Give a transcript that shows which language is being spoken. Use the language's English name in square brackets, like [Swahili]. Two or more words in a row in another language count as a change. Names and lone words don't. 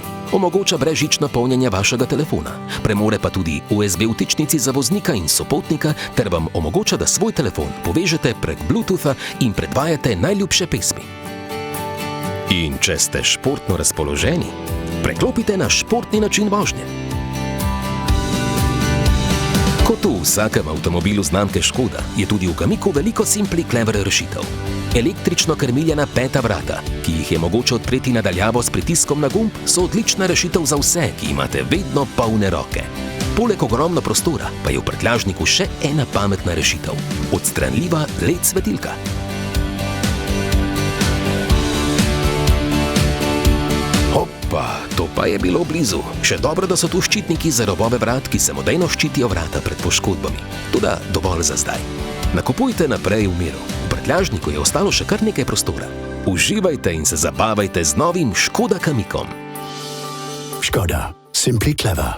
[Slovenian] Omogoča brezžično polnjenje vašega telefona, premore pa tudi USB vtičnici za voznika in sopotnika ter vam omogoča, da svoj telefon povežete prek Bluetootha in predvajate najljubše pesmi. In če ste športno razpoloženi, preklopite na športni način vožnje. Kot v vsakem avtomobilu znamke Škoda, je tudi v Kamiqu veliko [English] simply clever [Slovenian] rešitev. Električno krmiljena peta vrata, ki jih je mogoče odpreti na daljavo s pritiskom na gumb, so odlična rešitev za vse, ki imate vedno polne roke. Poleg ogromno prostora pa je v prtljažniku še ena pametna rešitev – odstranljiva LED svetilka. Opa, to pa je bilo blizu. Še dobro, da so tu ščitniki za robove vrat, ki samodejno ščitijo vrata pred poškodbami. Toda dovolj za zdaj. Nakupujte naprej v miru. V prtljažniku je ostalo še kar nekaj prostora. Uživajte in se zabavajte z novim Škoda Kamiqom. Škoda. [English] Simply clever.